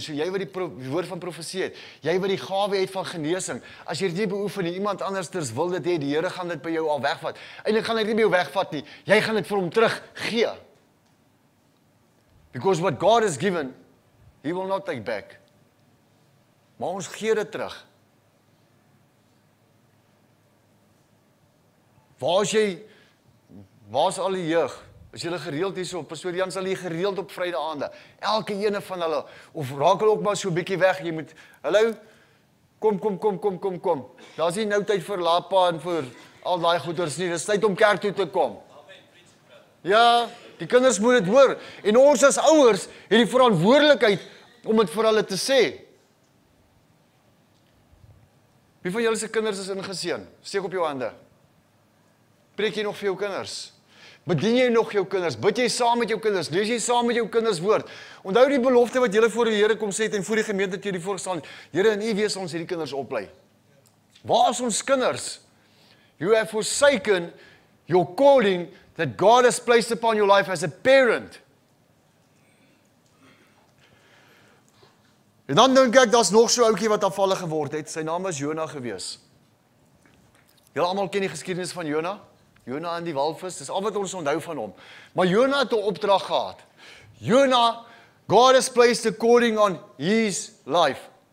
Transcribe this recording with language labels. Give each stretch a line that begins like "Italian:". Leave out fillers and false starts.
Afrikaans: So jy wat die woord van profesie het, jy wat die gawe het van genesing, as jy dit beoefen nie, iemand andersters wil dit hê, die Here gaan dit by jou al wegvat. Eintlik gaan hy dit nie by jou wegvat nie. Jy gaan dit vir hom teruggee.
English: Because what God has given, he will not take back.
Afrikaans: Maar ons gee dit terug. Waar is al die jeug? As julle gereeld hierso, Pastor Jan sal hier gereeld op Vrydaande. Elke ene van hulle, of raak hulle ook maar so 'n bietjie weg. Jy moet, hallo, kom. Daar's nie nou tyd vir lapa en vir al daai goeders nie. Dis tyd om kerk toe te kom. Ja, die kinders moet dit hoor. En ons as ouers het die verantwoordelikheid om dit vir hulle te sê. Wie van julle se kinders is ingeseën? Steek op jou hande. Preek jy nog vir jou kinders? Bedien jy nog jou kinders? Bid jy saam met jou kinders? Lees jy saam met jou kinders woord? Onthou die belofte wat julle voor die Here kom sê het en voor die gemeente het jy die voorgestaan het. Here, in U wees ons hierdie kinders oplei. Waar is ons kinders?
English: You have forsaken your calling that God has placed upon your life as a parent.
Afrikaans: En dan dink ek, daar's nog so 'n ouetjie wat afvallig geword het. Sy naam was Jona gewees. Julle almal ken die geskiedenis van Jona? Jona en die walvis, dis al wat ons onthou van hom. Maar Jona het 'n opdrag gehad.
English: Jona, God has placed a calling on his life.